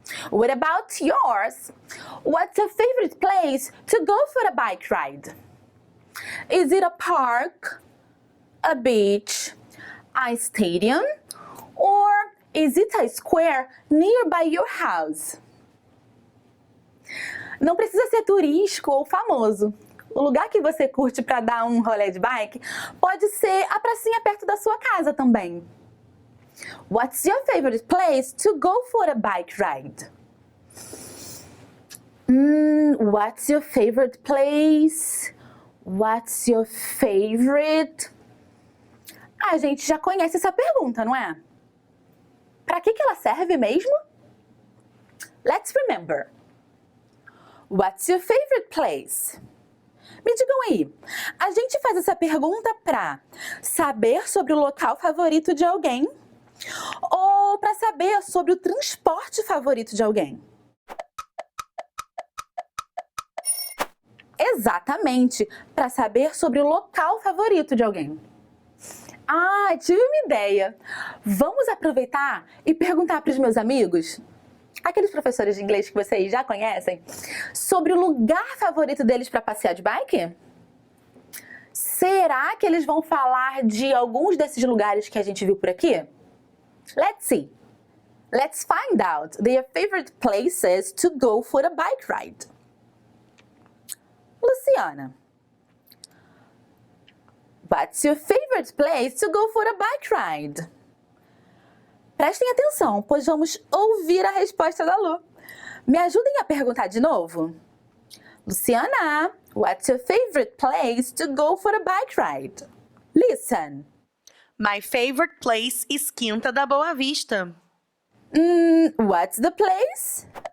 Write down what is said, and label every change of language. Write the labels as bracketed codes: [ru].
[en] What about yours? What's your favorite place to go for a bike ride? Is it a park, a beach, a stadium, or is it a square nearby your house? [pt] Não precisa ser turístico ou famoso. O lugar que você curte para dar um rolê de bike pode ser a pracinha perto da sua casa também. [en] What's your favorite place to go for a bike ride? What's your favorite place? What's your favorite? [pt] A gente já conhece essa pergunta, não é? Para que ela serve mesmo? [en] Let's remember. What's your favorite place? [pt] Me digam aí, a gente faz essa pergunta para saber sobre o local favorito de alguém ou para saber sobre o transporte favorito de alguém? Exatamente, para saber sobre o local favorito de alguém. Ah, tive uma ideia. Vamos aproveitar e perguntar para os meus amigos, aqueles professores de inglês que vocês já conhecem, sobre o lugar favorito deles para passear de bike? Será que eles vão falar de alguns desses lugares que a gente viu por aqui? [en] Let's see. Let's find out their favorite places to go for a bike ride. Luciana, what's your favorite place to go for a bike ride? [pt] Prestem atenção, pois vamos ouvir a resposta da Lu. Me ajudem a perguntar de novo. [en] Luciana, what's your favorite place to go for a bike ride? Listen. My favorite place is Quinta da Boa Vista. What's the place?